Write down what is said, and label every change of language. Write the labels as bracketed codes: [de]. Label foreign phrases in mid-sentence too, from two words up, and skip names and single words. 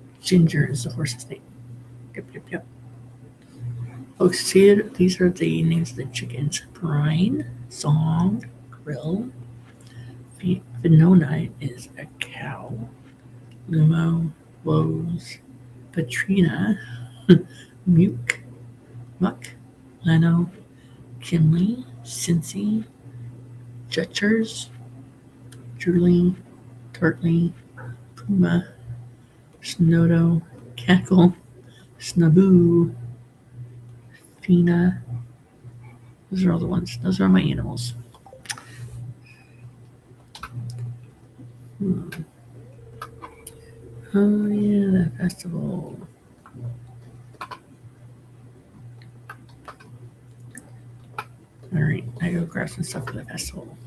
[en] Ginger is the horse's name. Yep. Folks, see, these are the names of the chickens. Brine, Song, Grill. Venona is a cow. Lumo, Woes, Patrina, Muck, Leno, Kimley, Cincy, Jutchers, Julie, Turtley, Puma, Snodo, Cackle, Snaboo, Fina. Those are all the ones. Those are my animals. Oh yeah, that festival. Alright, I go grab some stuff for the festival.